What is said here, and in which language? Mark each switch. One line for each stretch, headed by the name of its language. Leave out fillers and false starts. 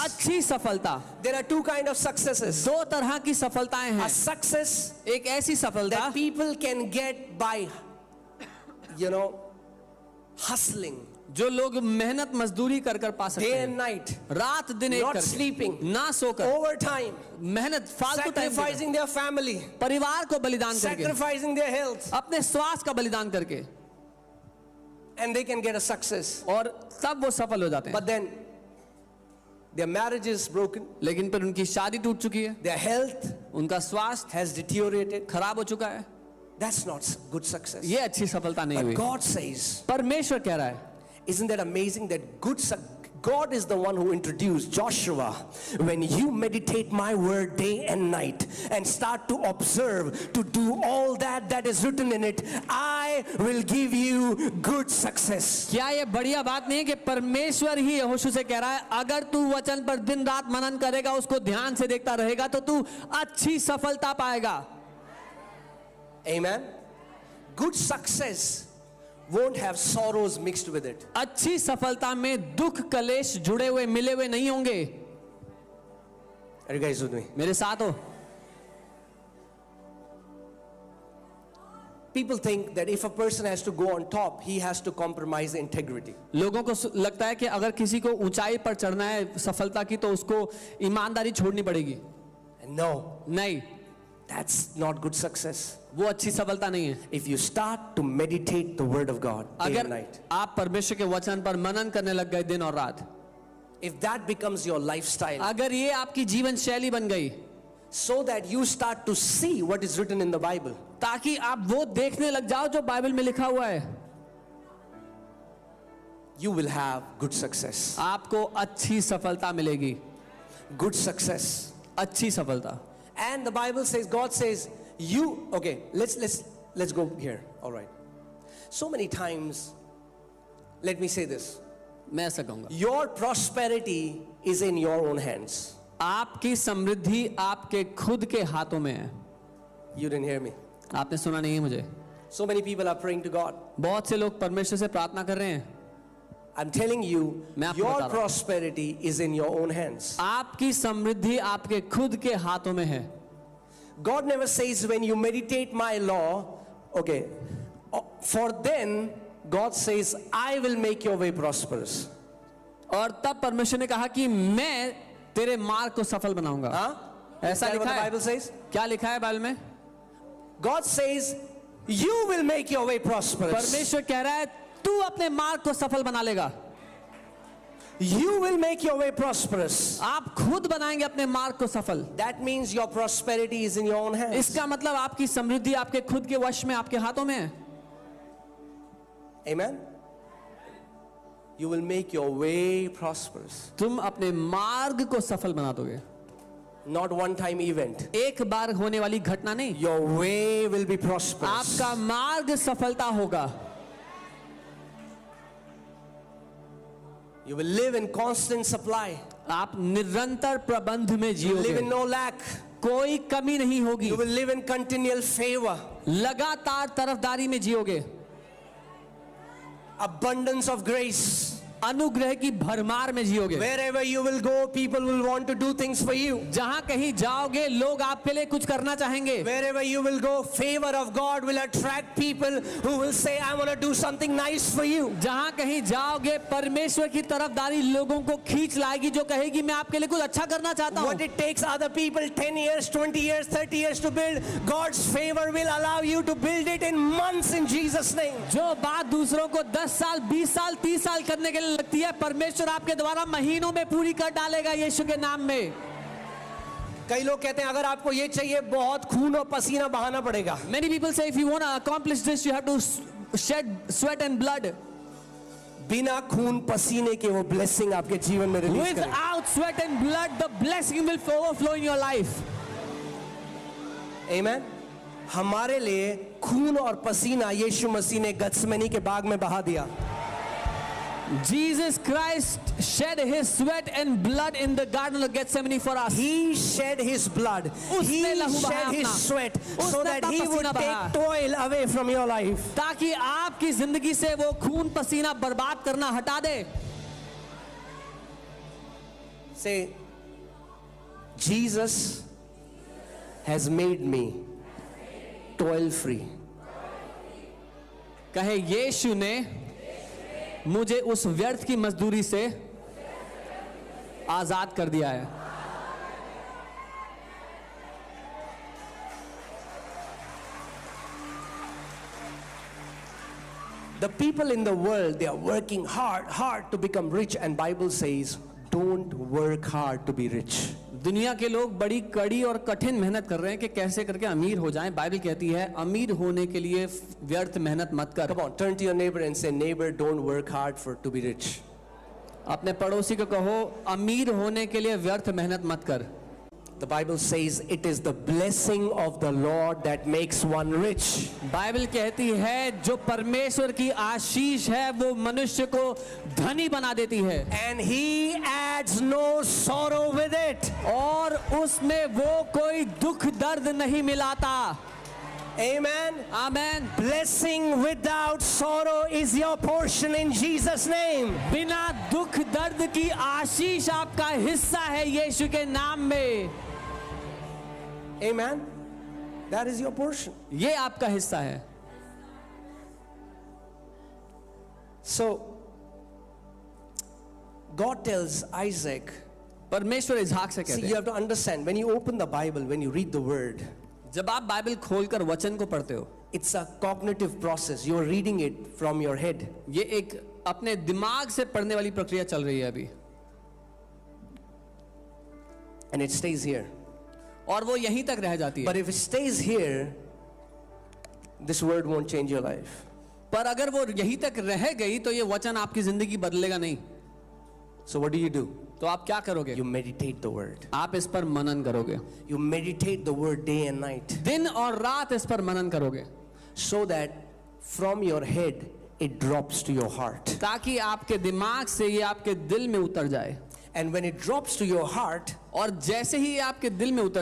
Hindi: अच्छी सफलता।
English: There are two kinds of successes.
Hindi: दो तरह की सफलताएं
English: A
Hindi: हैं।
English: success
Hindi: एक ऐसी सफलता
English: that people can get by, hustling
Hindi: जो लोग मेहनत मजदूरी कर कर पा सकते
English: day
Hindi: हैं,
English: and night,
Hindi: रात दिन एक
English: not
Hindi: करके,
English: sleeping,
Hindi: ना सोकर,
English: overtime,
Hindi: मेहनत फालतू टाइम देकर,
English: sacrificing their family,
Hindi: परिवार को बलिदान करके,
English: sacrificing their health,
Hindi: अपने स्वास्थ्य का बलिदान करके,
English: and they can get a success.
Hindi: और तब वो सफल हो जाते हैं।
English: But then their marriage is broken,
Hindi: लेकिन फिर उनकी शादी टूट चुकी है,
English: their health
Hindi: उनका स्वास्थ्य
English: has deteriorated.
Hindi: खराब हो चुका है।
English: That's not good success.
Hindi: ये अच्छी सफलता नहीं
English: But
Hindi: हुई।
English: God says,
Hindi: परमेश्वर कह रहा है,
English: isn't that amazing that God is the one who introduced Joshua. When you meditate my word day and night and start to observe, to do all that is written in it, I will give you good success.
Hindi: क्या ये बढ़िया बात नहीं है कि परमेश्वर ही यहोशू से कह रहा है, अगर तू वचन पर दिन रात मनन करेगा, उसको ध्यान से देखता रहेगा, तो तू अच्छी सफलता पाएगा।
English: Amen. Good success won't have sorrows mixed with it.
Hindi: अच्छी सफलता में दुख कलेश जुड़े हुए मिले हुए नहीं होंगे।
English: Are you guys with me?
Hindi: मेरे साथ हो?
English: People think that if a person has to go on top, he has to compromise integrity.
Hindi: लोगों को लगता है कि अगर किसी को ऊंचाई पर चढ़ना है सफलता की, तो उसको ईमानदारी छोड़नी पड़ेगी।
English: And no,
Hindi: नहीं,
English: that's not good success.
Hindi: वो अच्छी सफलता नहीं है।
English: If you start to meditate the word of God day and
Hindi: अगर
English: night,
Hindi: आप परमेश्वर के वचन पर मनन करने लग गए दिन और रात,
English: if that becomes your lifestyle,
Hindi: अगर ये आपकी जीवन शैली बन गई,
English: so that you start to see what is written in the Bible,
Hindi: ताकि आप वो देखने लग जाओ जो बाइबल में लिखा हुआ है,
English: you will have good success.
Hindi: आपको अच्छी सफलता मिलेगी।
English: Good success.
Hindi: अच्छी सफलता।
English: And the Bible says, God says, okay, let's go here. All right. So many times, let me say this.
Hindi: मैं ऐसा कहूंगा,
English: Your prosperity is in your own hands.
Hindi: आपकी समृद्धि आपके खुद के हाथों में है।
English: You didn't hear me.
Hindi: आपने सुना नहीं है मुझे।
English: So many people are praying to God.
Hindi: बहुत से लोग परमेश्वर से प्रार्थना कर रहे हैं।
English: I'm telling you,
Hindi: मैं आपको
English: your
Hindi: बता रहा हूं।
English: prosperity is in your own hands.
Hindi: आपकी समृद्धि आपके खुद के हाथों में है।
English: God never says when you meditate my law, okay, for then God says, I will make your way prosperous.
Hindi: और तब परमेश्वर ने कहा कि मैं तेरे मार्ग को सफल बनाऊंगा।
English: Huh? Is
Hindi: ऐसा
English: that what
Hindi: लिखा
English: the
Hindi: है?
English: Bible says?
Hindi: क्या लिखा है बाइबल में?
English: God says, you will make your way prosperous.
Hindi: परमेश्वर कह रहा है तू अपने मार्ग को सफल बना लेगा।
English: You will make your way prosperous.
Hindi: आप खुद बनाएंगे अपने मार्ग को सफल।
English: That means your prosperity is in your own hands.
Hindi: इसका मतलब आपकी समृद्धि आपके खुद के वश में, आपके हाथों में है।
English: Amen. You will make your way prosperous.
Hindi: तुम अपने मार्ग को सफल बना दोगे।
English: not one time event.
Hindi: एक बार होने वाली घटना नहीं,
English: Your way will be prosperous.
Hindi: आपका मार्ग सफलता होगा।
English: You will live in constant supply.
Hindi: आप निरंतर प्रबंध में
English: You will live
Hindi: जियोगे,
English: in no lack.
Hindi: कोई कमी नहीं होगी,
English: You will live in continual favor.
Hindi: लगातार तरफदारी में जियोगे,
English: Abundance of grace.
Hindi: अनुग्रह की भरमार में जियोगे।
English: Wherever you will go, people will want to do things for you.
Hindi: जहां कहीं जाओगे लोग आपके लिए कुछ करना चाहेंगे।
English: Wherever you will go, favor of God will attract people who will say, I want to do something nice for you.
Hindi: जहां कहीं जाओगे परमेश्वर की तरफदारी लोगों को खींच लाएगी, जो कहेगी मैं आपके लिए कुछ अच्छा करना चाहता हूं।
English: What it takes other people 10 years, 20 years, 30 years to build, God's favor will allow you to build it in months in Jesus' name.
Hindi: जो बात दूसरों को 10 साल 20 साल 30 साल करने के लिए लगती है, परमेश्वर आपके द्वारा महीनों में पूरी कर डालेगा यीशु के नाम में। कई लोग कहते हैं अगर आपको ये चाहिए बहुत खून और पसीना बहाना पड़ेगा।
English: Many people say if you want to accomplish this you have to shed sweat and blood.
Hindi: बिना खून पसीने के वो ब्लेसिंग आपके जीवन में रिलीज करेगा।
English: Without sweat and blood the blessing will overflow in your life. Amen.
Hindi: हमारे लिए खून और पसीना यीशु मसीह ने गत्समनी के बाग में बहा दिया।
English: Jesus Christ shed his sweat and blood in the garden of Gethsemane for us. He shed his blood. He
Hindi: उसने लहू बहाया
English: shed his
Hindi: अपना।
English: sweat so
Hindi: उसने
English: that
Hindi: अपना
English: he would
Hindi: पसीना बहाया।
English: take toil away from your life.
Hindi: ताकि आपकी जिंदगी से वो खून पसीना बर्बाद करना हटा दे।
English: Say, Jesus has made me toil free.
Hindi: कहे यीशु ने मुझे उस व्यर्थ की मजदूरी से आजाद कर दिया है।
English: The people in the world, they are working hard to become rich, and Bible says, don't work hard to be rich.
Hindi: दुनिया के लोग बड़ी कड़ी और कठिन मेहनत कर रहे हैं कि कैसे करके अमीर हो जाएं। बाइबल कहती है अमीर होने के लिए व्यर्थ मेहनत मत कर।
English: Come on, turn to your neighbor and say, neighbor, don't work hard to be rich.
Hindi: अपने पड़ोसी को कहो अमीर होने के लिए व्यर्थ मेहनत मत कर।
English: The Bible says it is the blessing of the Lord that makes one rich.
Hindi: Bible कहती है जो परमेश्वर की आशीष है वो मनुष्य को धनी बना देती है,
English: And he adds no sorrow with it.
Hindi: और उसमें वो कोई दुख दर्द नहीं मिलाता।
English: Amen.
Hindi: Amen.
English: Blessing without sorrow is your portion in Jesus' name.
Hindi: बिना दुख दर्द की आशीष आपका हिस्सा है यीशु के नाम में।
English: Amen. That is your portion.
Hindi: ये आपका हिस्सा है।
English: So, God tells Isaac,
Hindi: परमेश्वर इसहाक से
English: see,
Hindi: कहते
English: you
Hindi: हैं,
English: have to understand, when you open the Bible, when you read the word,
Hindi: जब आप बाइबल खोलकर वचन को पढ़ते हो,
English: it's a cognitive process. You are reading it from your head.
Hindi: ये एक अपने दिमाग से पढ़ने वाली प्रक्रिया चल रही है अभी,
English: And it stays here.
Hindi: और वो यहीं तक रह जाती है।
English: But if it stays here, this word won't change your life.
Hindi: पर अगर वो यहीं तक रह गई तो ये वचन आपकी जिंदगी बदलेगा नहीं।
English: So what do?
Hindi: तो आप क्या करोगे?
English: You meditate the word.
Hindi: आप इस पर मनन करोगे,
English: You meditate the word day and night,
Hindi: दिन और रात इस पर मनन करोगे,
English: so that from your head it drops to your heart.
Hindi: ताकि आपके दिमाग से ये आपके दिल में उतर जाए।
English: And when it drops to your heart,
Hindi: और जैसे ही ये आपके दिल में उतर